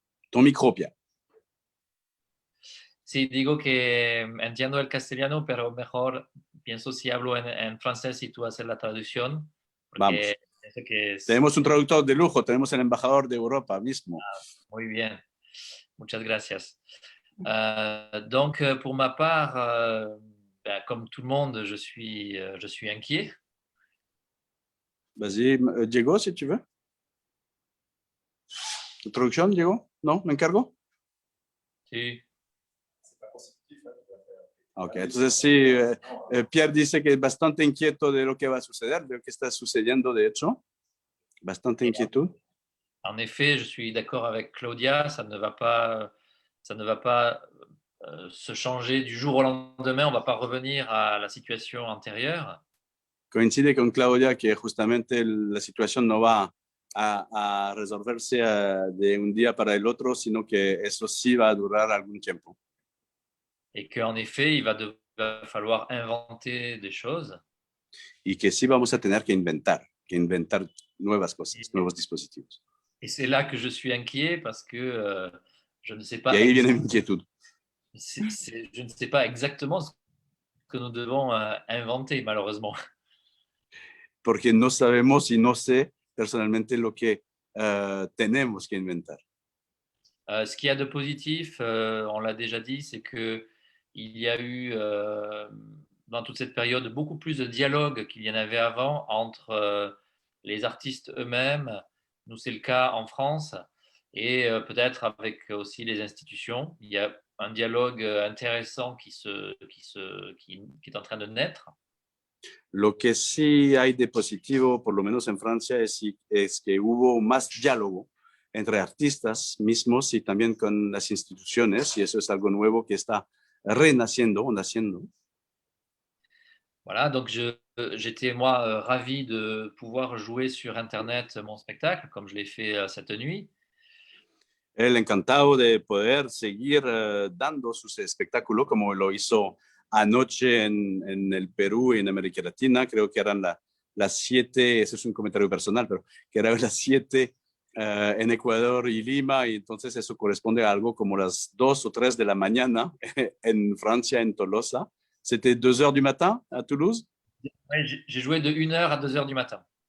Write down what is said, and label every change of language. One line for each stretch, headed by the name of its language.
Spanish: Tu micro, Pierre. Sí, digo que entiendo el castellano, pero mejor pienso si hablo en francés y tú haces la traducción, Vamos. porque pienso que es Tenemos un traductor de lujo, tenemos el embajador de Europa mismo. muy bien. Muchas gracias.
French: Donc, pour ma part, comme tout le monde, je suis inquiet. Vas-y, Diego, si tu veux.
Spanish: ¿Traducción, Diego? ¿No? ¿Me encargo? Sí. Ok, entonces sí, Pierre dice que es bastante inquieto de lo que va a suceder, de lo que está sucediendo, de hecho. Bastante inquietud.
French: En effet, je suis d'accord avec Claudia, ça ne va pas se changer du jour au lendemain, on ne va pas revenir à la situation antérieure.
Spanish: Coincide con Claudia que justamente la situación no va a resolverse de un día para el otro, sino que eso sí va a durar algún tiempo.
French: Et qu'en effet, il va falloir inventer des choses.
Spanish: Y que sí vamos a tener que inventar nuevas cosas, nuevos dispositivos.
French: Et c'est là que je suis inquiet parce que je ne sais
Spanish: Y
French: pas
Spanish: ahí viene mi inquietud.
French: je ne sais pas exactement ce que nous devons inventer, malheureusement.
Spanish: Porque no sabemos y no sé personalmente lo que tenemos que inventar.
French: Ce qu'il y a de positif, on l'a déjà dit, c'est qu'il y a eu dans toute cette période beaucoup plus de dialogue qu'il y en avait avant entre les artistes eux-mêmes. Nous, c'est le cas en France et peut-être avec aussi les institutions. Il y a un dialogue intéressant qui est en train de naître.
Spanish: Lo que sí hay de positivo, por lo menos en Francia, es que hubo más diálogo entre artistas mismos y también con las instituciones, y eso es algo nuevo que está renaciendo o naciendo.
French: Voilà, donc j'étais moi ravi de pouvoir jouer sur Internet mon spectacle, comme je l'ai fait cette nuit.
Spanish: Él encantado de poder seguir dando su espectáculo como lo hizo anoche en el Perú y en América Latina. Creo que eran las 7, eso es un comentario personal, pero que eran las 7 en Ecuador y Lima, y entonces eso corresponde a algo como las 2 o 3 de la mañana en Francia, en Tolosa.
French: C'était 2 heures du matin à Toulouse? Ouais, j'ai joué de 1h à 2h du matin.